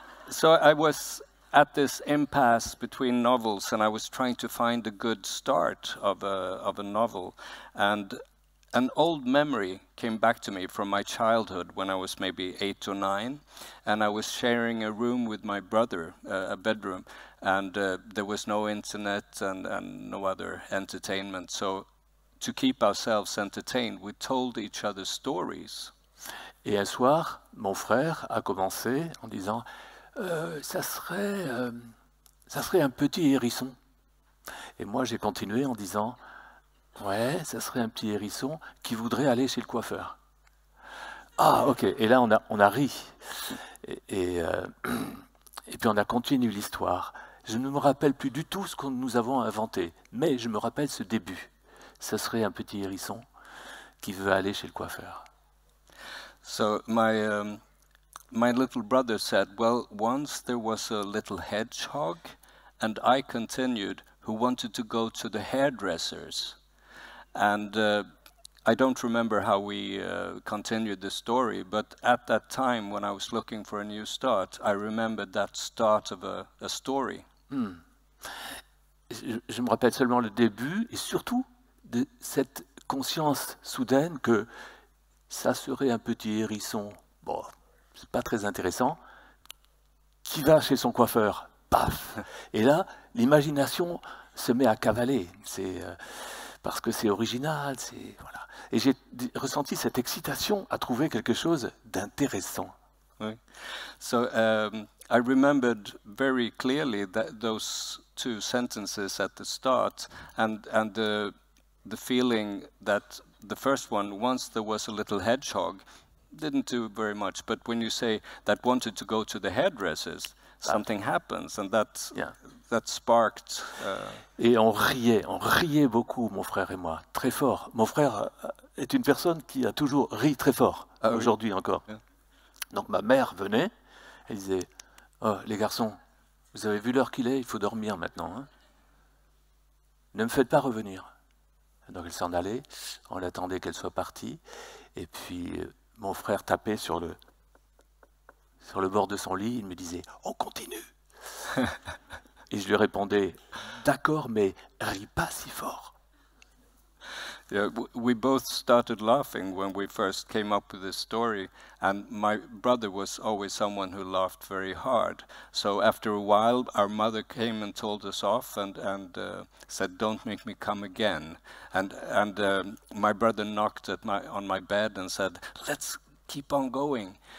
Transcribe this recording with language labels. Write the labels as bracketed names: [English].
[English] So I was at this impasse between novels, and I was trying to find a good start of a novel, and an old memory came back to me from my childhood when I was maybe 8 or 9, and I was sharing a room with my brother, a bedroom, and there was no internet and no other entertainment. So to keep ourselves entertained, we told each other stories. [French] Et un soir, mon frère a commencé en disant ça serait un petit hérisson. Et moi, j'ai continué en disant ouais, ça serait un petit hérisson qui voudrait aller chez le coiffeur. Ah, ok. Et là, on a ri. Et puis, on a continué l'histoire. Je ne me rappelle plus du tout ce que nous avons inventé, mais je me rappelle ce début. Ça serait un petit hérisson qui veut aller chez le coiffeur. [English] So my little brother said, well, once there was a little hedgehog, and I continued, who wanted to go to the hairdressers. And I don't remember how we continued the story, but at that time, when I was looking for a new start, I remembered that start of a story. [French] Je me rappelle seulement le début, et surtout de cette conscience soudaine que ça serait un petit hérisson, bon, c'est pas très intéressant, qui va chez son coiffeur, paf. Et là, l'imagination se met à cavaler, parce que c'est original, voilà. Et j'ai ressenti cette excitation à trouver quelque chose d'intéressant. Oui. [English] So I remembered very clearly those 2 sentences at the start, and the feeling that the first one, once there was a little hedgehog, didn't do very much. But when you say that wanted to go to the hairdressers, something happens, and that sparked. [French] Et on riait beaucoup, mon frère et moi, très fort. Mon frère est une personne qui a toujours ri très fort, aujourd'hui encore. [English] Yeah. [French] Donc ma mère venait, elle disait « Oh, les garçons, vous avez vu l'heure qu'il est, il faut dormir maintenant. Hein. Ne me faites pas revenir. » Donc elle s'en allait, on l'attendait qu'elle soit partie, et puis mon frère tapait sur le bord de son lit, il me disait « On continue !» Et je lui répondais « D'accord, mais ris pas si fort. » [English] Yeah, we both started laughing when we first came up with this story, and my brother was always someone who laughed very hard. So after a while, our mother came and told us off and said, "Don't make me come again." And my brother knocked on my bed and said, "Let's keep on going."